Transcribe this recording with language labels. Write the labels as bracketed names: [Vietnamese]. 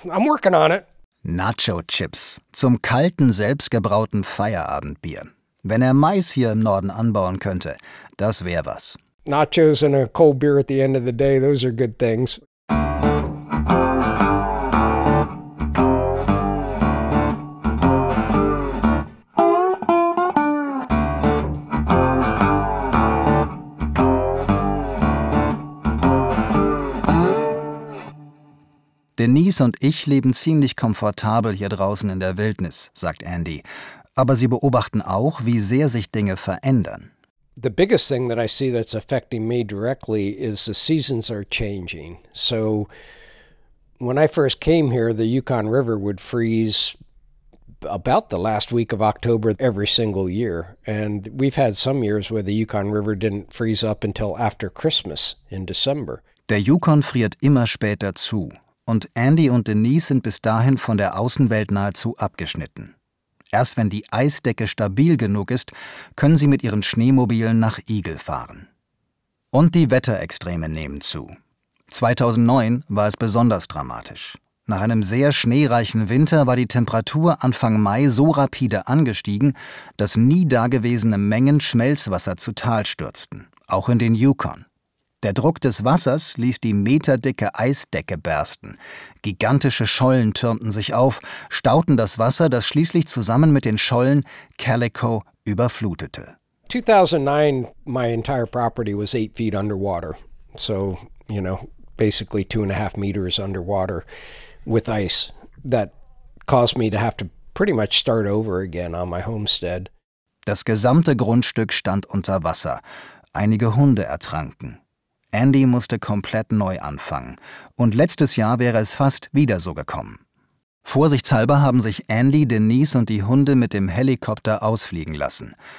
[English] I'm working on it. [German] Nacho chips zum kalten, selbstgebrauten Feierabendbier. Wenn er Mais hier im Norden anbauen könnte, das wäre was. [English] Nachos and a cold beer at the end of the day, those are good things. [German] Denise und ich leben ziemlich komfortabel hier draußen in der Wildnis, sagt Andy. Aber sie beobachten auch, wie sehr sich Dinge verändern. [English] The biggest thing that I see that's affecting me directly is the seasons are changing. So when I first came here, the Yukon River would freeze about the last week of October every single year. And we've had some years where the Yukon River didn't freeze up until after Christmas in December. [German] Der Yukon friert immer später zu. Und Andy und Denise sind bis dahin von der Außenwelt nahezu abgeschnitten. Erst wenn die Eisdecke stabil genug ist, können sie mit ihren Schneemobilen nach Eagle fahren. Und die Wetterextreme nehmen zu. 2009 war es besonders dramatisch. Nach einem sehr schneereichen Winter war die Temperatur Anfang Mai so rapide angestiegen, dass nie dagewesene Mengen Schmelzwasser zu Tal stürzten, auch in den Yukon. Der Druck des Wassers ließ die meterdicke Eisdecke bersten. Gigantische Schollen türmten sich auf, stauten das Wasser, das schließlich zusammen mit den Schollen Calico überflutete. [English] 2009, my entire property was 8 feet underwater. So, you know, basically 2.5 meters underwater with ice. That caused me to have to pretty much start over again on my homestead. [German] Das gesamte Grundstück stand unter Wasser. Einige Hunde ertranken. Andy musste komplett neu anfangen. Und letztes Jahr wäre es fast wieder so gekommen. Vorsichtshalber haben sich Andy, Denise und die Hunde mit dem Helikopter ausfliegen lassen.